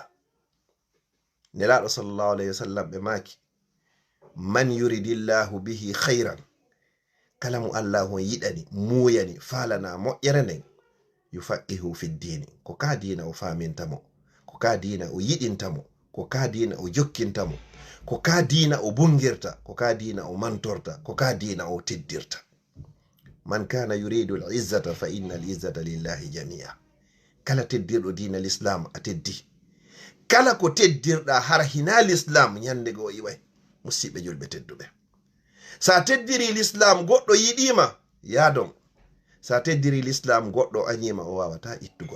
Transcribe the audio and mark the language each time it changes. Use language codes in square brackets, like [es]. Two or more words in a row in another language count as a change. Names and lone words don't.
[ff] Nelaɗo [ar] صلى الله عليه وسلم [ff] ɓe maki [ar] من يرد الله به خيرا, [ff] kala mo Allah hon yiɗani muyani falana moƴƴere nden, [ar] يفقهه في الدين, [ff] ko ka diina o famintamo, ko ka diina o yiɗintamo, ko ka diina o jokkintamo, ko ka diina o bungirta, ko ka diina o mantorta, ko ka diina o teddirta. [ar] من كان يريد العزة فإن العزة لله جميعا. [ff] Kala teddirɗo diina l'islam a teddi. Kala ko teddirɗa har hina l'islam nyande go iway. Musidɓe julɓe tedduɓe, sa teddiri l'islam goɗɗo yiɗima yadon, sa teddiri l'islam goɗɗo anyima o wawata ittugol.